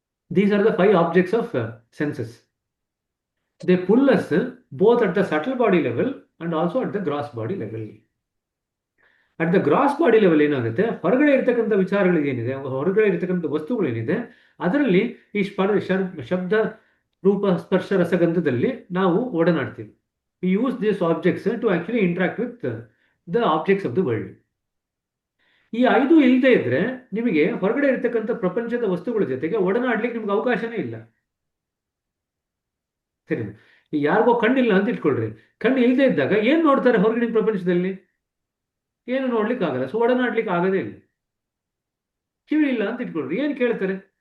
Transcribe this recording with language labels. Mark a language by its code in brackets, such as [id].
[en] These are the 5 objects of senses. They pull us both at the subtle body level and also at the gross body level. At the gross body level [kn] ಏನಾಗುತ್ತೆ, ಹೊರಗಡೆ ಇರ್ತಕ್ಕಂಥ ವಿಚಾರಗಳಿಗೇನಿದೆ, ಹೊರಗಡೆ ಇರ್ತಕ್ಕಂಥ ವಸ್ತುಗಳೇನಿದೆ, ಅದರಲ್ಲಿ ಈ ಶಬ್ದ ರೂಪ ಸ್ಪರ್ಶ ರಸಗಂಧದಲ್ಲಿ ನಾವು ಒಡನಾಡ್ತೀವಿ. [en] We use these objects to actually interact with the objects of the world. [kn] ಈ 5 ಇಲ್ಲದೆ ಇದ್ರೆ ನಿಮಗೆ ಹೊರಗಡೆ ಇರ್ತಕ್ಕಂಥ ಪ್ರಪಂಚದ ವಸ್ತುಗಳ ಜೊತೆಗೆ ಒಡನಾಡ್ಲಿಕ್ಕೆ ನಿಮ್ಗೆ ಅವಕಾಶನೇ ಇಲ್ಲ. ಸರಿ, ಯಾರಿಗೋ ಕಣ್ಣಿಲ್ಲ ಅಂತ ಇಟ್ಕೊಳ್ರಿ. ಕಣ್ಣು ಇಲ್ಲದೆ ಇದ್ದಾಗ ಏನ್ ನೋಡ್ತಾರೆ ಹೊರಗಡೆ ಪ್ರಪಂಚದಲ್ಲಿ? ಏನು ನೋಡ್ಲಿಕ್ಕೆ ಆಗಲ್ಲ. ಸೊ ಒಡನಾಡ್ಲಿಕ್ಕೆ ಆಗದೇ ಇಲ್ಲ. ಕಿವಿ ಇಲ್ಲ ಅಂತ ಇಟ್ಕೊಳ್ರಿ, ಏನ್ ಕೇಳ್ತಾರೆ?